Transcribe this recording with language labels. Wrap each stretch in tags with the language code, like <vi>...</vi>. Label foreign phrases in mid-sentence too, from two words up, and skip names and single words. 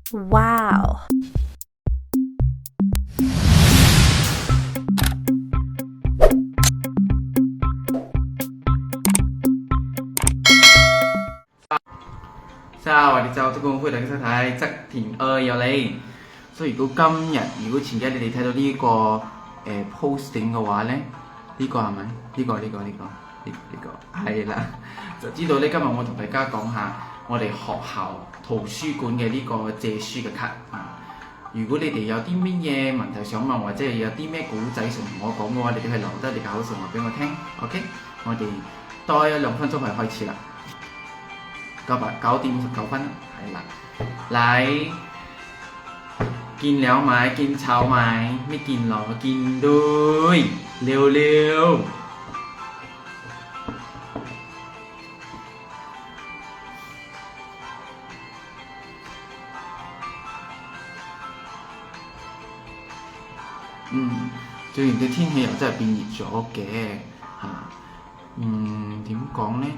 <en>Wow!</en> <th>สวัสดีเจ้าทุกคน</th> <yue>歡迎大家收睇側田有你。所以如果前幾日你哋睇到呢、個posting 嘅話咧，呢、個係咪？呢個係啦，就知道咧今日我同大家講下我哋學校圖書館嘅呢個借書嘅卡啊。如果你哋有啲乜嘢問題想問，或者係有啲咩古仔想同我講嘅話，你哋可以留低你嘅口述話俾我聽。OK， 我哋多2分鐘就開始啦。9:59係啦，嚟</yue> <th>กินแล้วไหมกินเช้าไหมไม่กินหรอกินด้วยเร็ว</th> <yue>最近嘅天氣又真係變熱咗嘅嚇，點講呢？</yue>